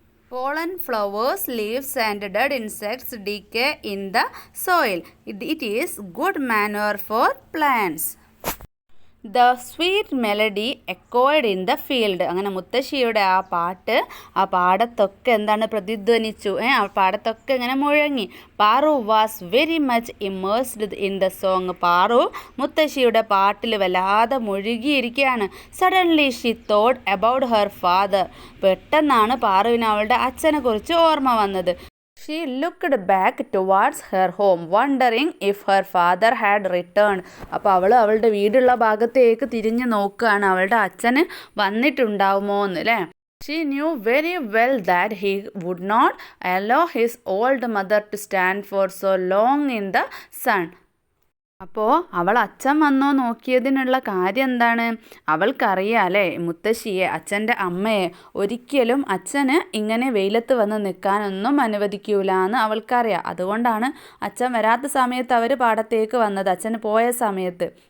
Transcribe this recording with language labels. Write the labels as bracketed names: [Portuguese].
[English] Pollen, flowers, leaves and dead insects decay in the soil. It is good manure for plants. The sweet melody echoed in the field. [Malayalam] അങ്ങനെ മുത്തശ്ശിയുടെ ആ പാട്ട് ആ പാടത്തൊക്കെ എന്താണ് പ്രതിധ്വനിച്ചു, ആ പാടത്തൊക്കെ ഇങ്ങനെ മുഴങ്ങി. [English] Paru was very much immersed in the song. [Malayalam] Paru മുത്തശ്ശിയുടെ പാട്ടിൽ വല്ലാതെ മുഴുകിയിരിക്കുകയാണ്. [English] Suddenly she thought about her father. [Malayalam] പെട്ടെന്നാണ് പാറുവിന് അവളുടെ അച്ഛനെ കുറിച്ച് ഓർമ്മ വന്നത്. [English] She looked back towards her home, wondering if her father had returned. [Malayalam] അപ്പോൾ അവളുടെ വീടുള്ള ഭാഗത്തേക്ക് തിരിഞ്ഞു നോക്കുകയാണ്, അവളുടെ അച്ഛന് വന്നിട്ടുണ്ടാവുമോ എന്ന് അല്ലേ. [English] She knew very well that he would not allow his old mother to stand for so long in the sun. [Malayalam] അപ്പോൾ അവൾ അച്ഛൻ വന്നോ നോക്കിയതിനുള്ള കാര്യം എന്താണ്? അവൾക്കറിയാം അല്ലേ, മുത്തശ്ശിയെ, അച്ഛൻ്റെ അമ്മയെ ഒരിക്കലും അച്ഛന് ഇങ്ങനെ വെയിലത്ത് വന്ന് നിൽക്കാനൊന്നും അനുവദിക്കൂല എന്ന് അവൾക്കറിയാം. അതുകൊണ്ടാണ് അച്ഛൻ വരാത്ത സമയത്ത് അവർ പാടത്തേക്ക് വന്നത്, അച്ഛന് പോയ സമയത്ത്.